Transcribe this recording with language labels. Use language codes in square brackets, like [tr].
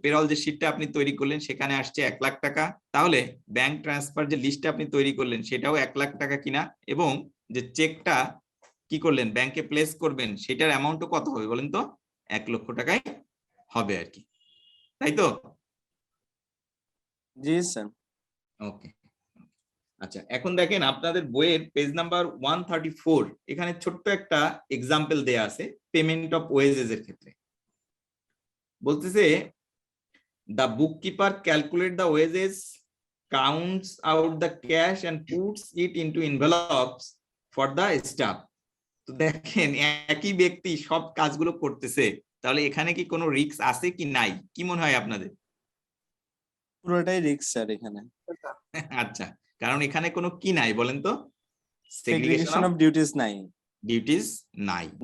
[bn] Payroll যে শিটটা আপনি তৈরি করলেন সেখানে আসছে 1 লাখ টাকা, তাহলে ব্যাংক ট্রান্সফার যে লিস্টটা আপনি তৈরি করলেন সেটাও 1 লাখ টাকা কিনা, এবং যে চেকটা কি করলেন ব্যাংকে প্লেস করবেন সেটার অ্যামাউন্টও কত হবে বলেন তো? 1 লক্ষ টাকায় হবে আর কি, তাই তো? জি স্যার। ওকে, আচ্ছা এখন দেখেন আপনাদের বইয়ের পেজ নাম্বার 134, এখানে ছোট্ট একটা এক্সাম্পল দেয়া আছে পেমেন্ট অফ ওয়েজেস এর ক্ষেত্রে। বলতেছে [en] the bookkeeper calculate the wages, counts out the cash and puts it into envelopes for the staff. [bn] তো দেখেন একই ব্যক্তি সব কাজগুলো করতেছে, তাহলে এখানে কি কোনো রিস্ক আছে কি নাই, কি মনে হয় আপনাদের? পুরোটাই রিস্ক স্যার এখানে। আচ্ছা, কারণ এখানে কোনো কি নাই বলেন তো? সেগ্রিগেশন অফ ডিউটিস নাই। ডিউটিস নাই।